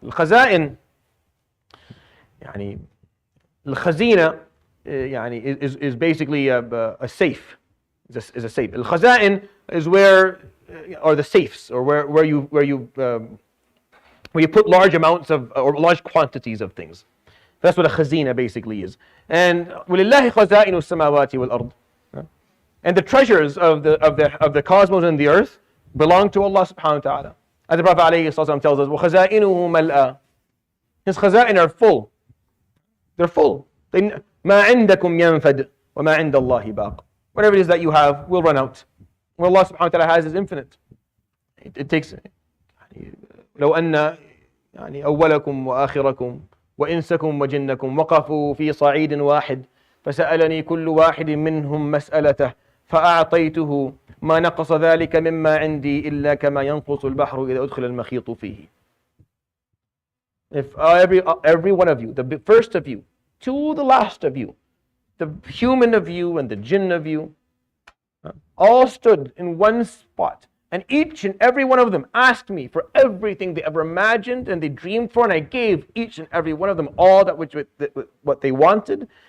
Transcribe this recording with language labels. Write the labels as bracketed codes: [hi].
[ar] الخزائن, الخزينة [en] is basically a safe. Is a safe. Al-khaza'in is where, or the safes, or where you put large amounts of, or large quantities of things. That's what a khazina basically is. [ar] And وَلِلَّهِ خَزَائِنُ السَّمَاوَاتِ وَالْأَرْضِ. [en] And the treasures of the cosmos and the earth belong to Allah subhanahu wa ta'ala. As the Prophet ﷺ tells us, [ar] وَخَزَائِنُهُ مَلْأَى. [en] His khaza'in are full. They're full. [ar] مَا عِنْدَكُمْ يَنْفَدْ وَمَا عِنْدَ اللَّهِ بَاقٍ. [en] Whatever it is that you have will run out. What Allah subhanahu wa ta'ala has is infinite. It takes [ar] لو أن أولكم وآخركم وإنسكم وجنكم وقفوا في صعيد واحد فسألني كل واحد منهم مسألته فأعطيته ما نقص ذلك مما عندي إلا كما ينقص البحر إذا أدخل المخيط فيه. [en] If every one of you, the first of you to the last of you, the human of you and the jinn of you, all stood in one spot, and each and every one of them asked me for everything they ever imagined and they dreamed for, and I gave each and every one of them all what they wanted.